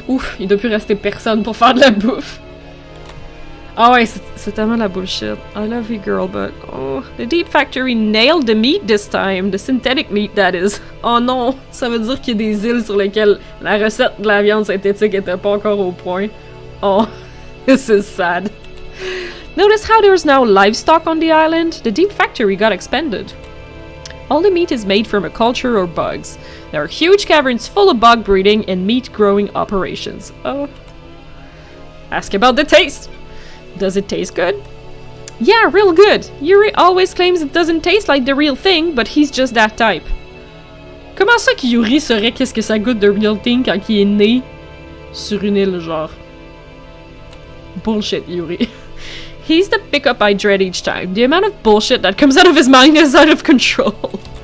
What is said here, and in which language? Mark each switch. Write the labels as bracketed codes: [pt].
[fr] Ouf, il doit plus rester personne pour faire de la bouffe. Ah ouais, c'est tellement la bullshit. [en] I love you, girl, but oh, the Deep Factory nailed the meat this time. The synthetic meat, that is. [fr] Oh non, ça veut dire qu'il y a des îles sur lesquelles la recette de la viande synthétique était pas encore au point. [en] Oh, this is sad. Notice how there's now livestock on the island? The Deep Factory got expanded. All the meat is made from a culture or bugs. There are huge caverns full of bug breeding and meat growing operations. Oh. Ask about the taste. Does it taste good? Yeah, real good. Yuri always claims it doesn't taste like the real thing, but he's just that type. [fr] Comment ça que Yuri saurait qu'est-ce que ça goûte de [en] real thing [fr] quand il est né sur une île, genre? [en] Bullshit, Yuri. He's the pickup I dread each time. The amount of bullshit that comes out of his mind is out of control.